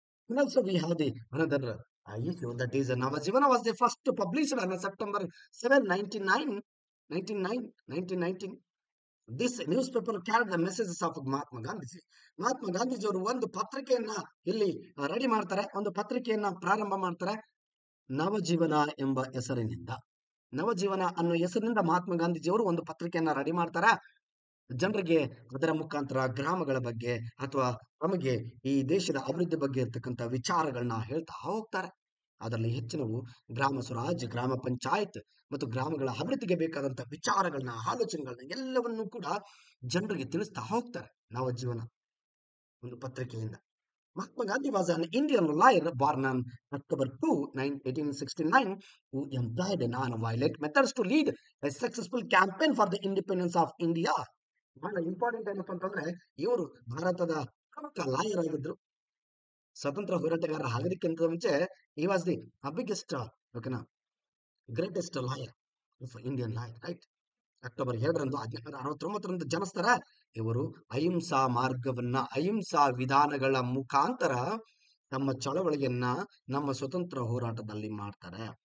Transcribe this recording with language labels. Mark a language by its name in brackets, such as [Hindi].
[English] Also we have the another issue, that is Navajivana was the first published on September 7, 1919. This newspaper carried the messages of Mahatma Gandhi. [Kannada] Mahatma ಗಾಂಧೀಜಿಯವರು ಒಂದು ಪತ್ರಿಕೆಯನ್ನ ಇಲ್ಲಿ ready ಮಾಡ್ತಾರೆ, ಒಂದು ಪತ್ರಿಕೆಯನ್ನ ಪ್ರಾರಂಭ ಮಾಡ್ತಾರೆ ನವಜೀವನ ಎಂಬ ಹೆಸರಿನಿಂದ. ನವಜೀವನ ಅನ್ನೋ ಹೆಸರಿನಿಂದ ಮಹಾತ್ಮ ಗಾಂಧೀಜಿಯವರು ಒಂದು ಪತ್ರಿಕೆಯನ್ನ ರೆಡಿ ಮಾಡ್ತಾರೆ. ಜನರಿಗೆ ಅದರ ಮುಖಾಂತರ ಗ್ರಾಮಗಳ ಬಗ್ಗೆ ಅಥವಾ ನಮಗೆ ಈ ದೇಶದ ಅಭಿವೃದ್ಧಿ ಬಗ್ಗೆ ಇರ್ತಕ್ಕಂಥ ವಿಚಾರಗಳನ್ನ ಹೇಳ್ತಾ ಹೋಗ್ತಾರೆ. ಅದರಲ್ಲಿ ಹೆಚ್ಚಿನವು ಗ್ರಾಮ ಸ್ವರಾಜ್, ಗ್ರಾಮ ಪಂಚಾಯತ್ ಮತ್ತು ಗ್ರಾಮಗಳ ಅಭಿವೃದ್ಧಿಗೆ ಬೇಕಾದಂತ ವಿಚಾರಗಳನ್ನ, ಆಲೋಚನೆಗಳನ್ನ ಎಲ್ಲವನ್ನೂ ಕೂಡ ಜನರಿಗೆ ತಿಳಿಸ್ತಾ ಹೋಗ್ತಾರೆ ನವಜೀವನ ಒಂದು ಪತ್ರಿಕೆಯಿಂದ. [English] Mahatma Gandhi was an Indian lawyer born on October 2, 1869, who employed non-violent methods to lead a successful campaign for the independence of India. [Kannada] ಬಹಳ ಇಂಪಾರ್ಟೆಂಟ್ ಏನಪ್ಪ ಅಂತಂದ್ರೆ, ಇವರು ಭಾರತದ ಪ್ರಮುಖ ಲಾಯರ್ ಆಗಿದ್ರು. ಸ್ವತಂತ್ರ ಹೋರಾಟಗಾರ ಆಗೋದಕ್ಕಿಂತ ಮುಂಚೆ [English] he was the biggest, greatest lawyer of Indian lawyer, right? [Kannada] October 2ರಂದು 1869ರಂದು ಜನಿಸ್ತಾರ. ಇವರು ಅಹಿಂಸಾ ವಿಧಾನಗಳ ಮುಖಾಂತರ ತಮ್ಮ ಚಳವಳಿಯನ್ನ ನಮ್ಮ ಸ್ವತಂತ್ರ ಹೋರಾಟದಲ್ಲಿ ಮಾಡ್ತಾರೆ.